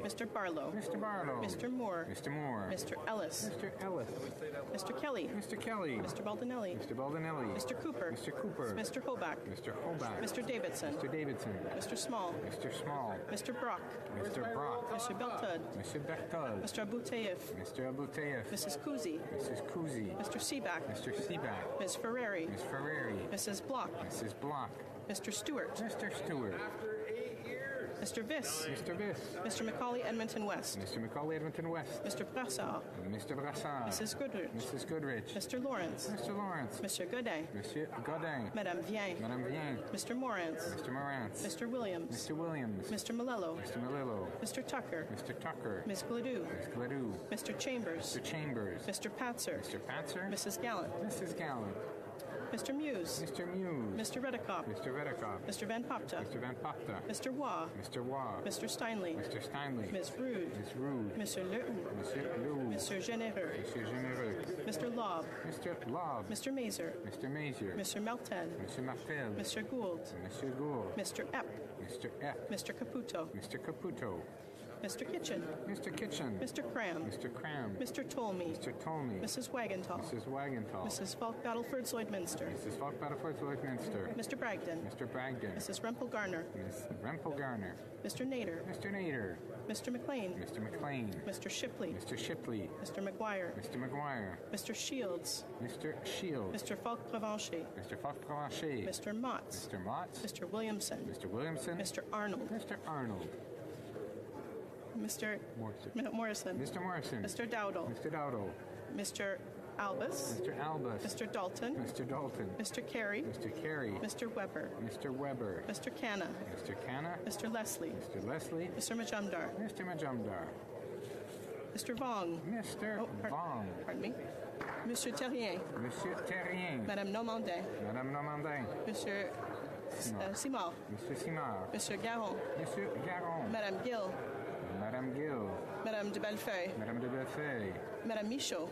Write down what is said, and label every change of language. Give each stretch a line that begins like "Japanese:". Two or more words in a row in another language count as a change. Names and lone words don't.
English: Mr. Barlow. Mr. Barlow. Mr. Moore. Mr. Moore. Mr. Ellis. Mr. Ellis. Mr. Kelly. Mr. Kelly. Mr. Baldinelli. Mr. Baldinelli. Mr. Cooper. Mr. Cooper. Mr. Hoback. Mr. Hoback. Mr. Davidson. Mr. Davidson. Mr. Small. Mr. Small. Mr. Brock. Mr. Brock. Mr. Beltud. Mr. Berthold. Mr. Abouteyev. Mr. Abouteyev. Mrs. Kuzi. Mrs. Kuzi. Mr. Seaback. Mr. Seaback. Ms. Ferrari. Ms. Ferrari. Mrs. Block. Mrs. Block. Mr. Stewart. Mr. Stewart. Mr. Viss. Mr. Viss. Mr. Macaulay Edmonton West. Mr. Macaulay Edmonton West. Mr. Brassard. Mr. Brassard. Mrs. Goodrich. Mrs. Goodrich. Mr. Lawrence. Mr. Lawrence. Mr. Godin. Monsieur Godin. Madame Vien. Madame Vien. Mr. Morantz. Mr. Morantz. Mr. Williams. Mr. Williams. Mr. Malillo. Mr. Malillo. Mr. Tucker. Mr. Tucker. Ms. Gladue. Ms. Gladue. Mr. Chambers. Mr. Chambers. Mr. Patzer. Mr. Patzer. Mrs. Gallant. Mrs. Gallant. Mr. Muse. Mr. Muse. Mr. Redekop. Mr. Redekop. Mr. Van Popta. Mr. Van Popta. Mr. Waugh. Mr. Waugh. Mr. Steinley. Mr. Steinley. Ms. Rude. Ms. Rude. Mr. Leroux. Monsieur Leroux. Mr. Généreux. Monsieur Généreux. Mr. Lobb. Mr. Lobb. Mr. Mazer. Mr. Mazier. Mr. Melted. Mr. Martel. Mr. Gould. Monsieur Gould. Mr. Epp. Mr. Epp. Mr. Caputo. Mr. Caputo. Mr. Kitchen. Mr. Kitchen. Mr. Cram. Mr. Cram. Mr. Tolmie. Mr. Tolmie. Mrs. Wagenthal. Mrs. Wagenthal. Mrs. Falk Battleford Zoidminster. Mrs. Falk Battleford Lloydminster. Mr. Bragdon. Mr. Bragdon. Mrs. Rempel Garner. Miss Rempel Garner. Mr. Nader. Mr. Nader. Mr. McLean. Mr. McLean. Mr. Shipley. Mr. Shipley. Mr. McGuire. Mr. McGuire. Mr. Shields. Mr. Shields. Mr. Falk Provencher. Mr. Falk Provencher. Mr. Motts. Mr. Motts. Mr. Williamson. Mr. Williamson. Mr. Arnold. Mr. Arnold. Mr. Morrison. Mr. Morrison. Mr. Dowdle. Mr. Dowdle. Mr. Albus. Mr. Albus. Mr. Dalton. Mr. Dalton. Mr. Carey. Mr. Carey. Mr. Weber. Mr. Weber. Mr. Canna. Mr. Canna. Mr. Leslie. Mr. Leslie. Mr. Majumdar. Mr. Majumdar. Mr. Vong. Mr. Vong. Pardon me. Monsieur Terrien. Monsieur Terrien. Madame Normandin. Madame Normandin. Monsieur Simard. Monsieur Simard. Monsieur Garon. Monsieur Garon. Madame Gill. Madame Gill. Madame de Bellefeuille. Madame de Bellefeuille. Madame Michaud.